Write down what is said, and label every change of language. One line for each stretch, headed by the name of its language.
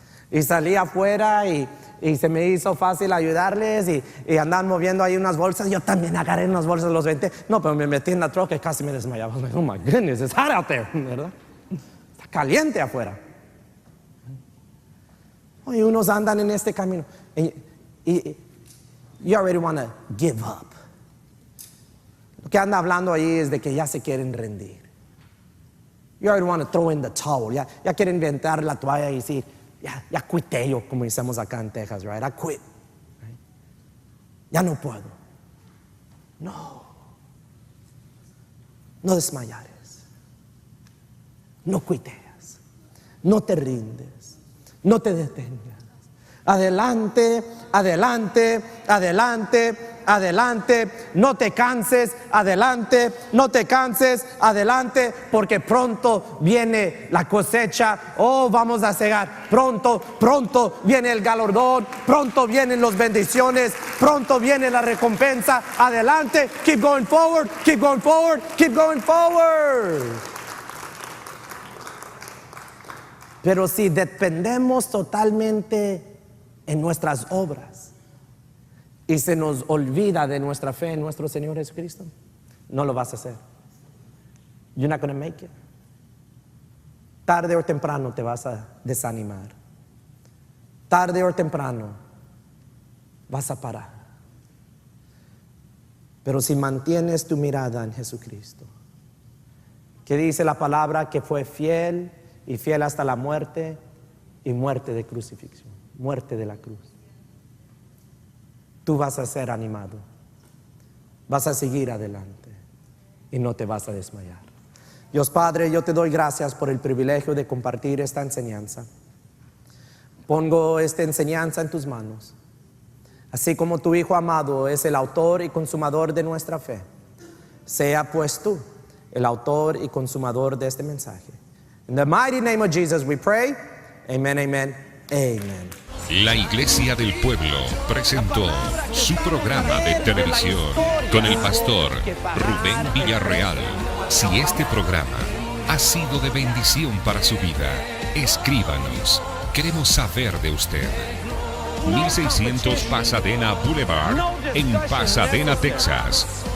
Spanish: Y salí afuera y se me hizo fácil ayudarles y andaban moviendo ahí unas bolsas. Yo también agarré unas bolsas, los 20. No, pero me metí en la troca y casi me desmayaba.
English: Oh my goodness, it's hot out there,
Spanish: ¿verdad? Está caliente afuera. Y unos andan en este camino.
English: Y you already want to give up.
Spanish: Lo que anda hablando ahí es de que ya se quieren rendir.
English: You already want to throw in the towel.
Spanish: Ya quieren inventar la toalla y decir, ya quité yo, como decimos acá en Texas, right?
English: I quit. Right?
Spanish: Ya no puedo. No desmayares. No quiteas. No te rindes. No te detengas. Adelante, adelante, adelante, adelante. No te canses, adelante, no te canses, adelante, porque pronto viene la cosecha. Oh, vamos a cegar. Pronto viene el galardón, pronto vienen las bendiciones, pronto viene la recompensa.
English: Adelante, keep going forward, keep going forward, keep going forward.
Spanish: Pero si dependemos totalmente en nuestras obras y se nos olvida de nuestra fe en nuestro Señor Jesucristo, no lo vas a hacer.
English: You're not going to make it.
Spanish: Tarde o temprano te vas a desanimar. Tarde o temprano vas a parar. Pero si mantienes tu mirada en Jesucristo, que dice la palabra que fue fiel y fiel hasta la muerte y muerte de crucifixión, muerte de la cruz, tú vas a ser animado, vas a seguir adelante y no te vas a desmayar. Dios Padre, yo te doy gracias por el privilegio de compartir esta enseñanza. Pongo esta enseñanza en tus manos. Así como tu Hijo amado es el autor y consumador de nuestra fe, sea pues tú el autor y consumador de este mensaje.
English: In the mighty name of Jesus we pray. Amen, amen, amen.
Spanish: La Iglesia del Pueblo presentó su programa de televisión con el pastor Rubén Villarreal. Si este programa ha sido de bendición para su vida, escríbanos. Queremos saber de usted. 1600 Pasadena Boulevard, en Pasadena, Texas.